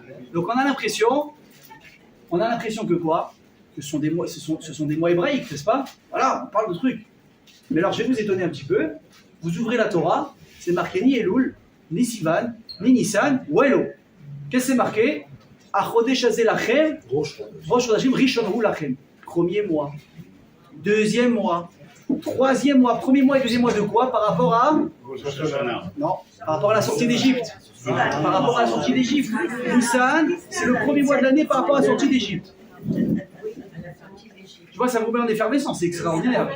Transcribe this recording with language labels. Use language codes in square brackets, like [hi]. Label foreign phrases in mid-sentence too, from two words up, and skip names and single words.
[fr] Donc on a l'impression que quoi? Que ce sont des mois hébraïques, n'est-ce pas? Voilà, on parle de trucs. Mais alors, je vais vous étonner un petit peu. Vous ouvrez la Torah, c'est marqué ni Elul, ni Sivan, ni Nissan, ou Elo. Qu'est-ce que c'est marqué? [he] החדש הזה לכם ראש חדשים ראשון הוא לכם. [fr] Premier mois, deuxième mois, troisième mois, premier mois et deuxième mois de quoi? Par rapport à? Non, par rapport à la sortie d'Égypte. Par rapport à la sortie d'Égypte. Nissan, c'est le premier mois de l'année par rapport à la sortie d'Égypte. Tu vois, ça vous met en effervescence, c'est extraordinaire.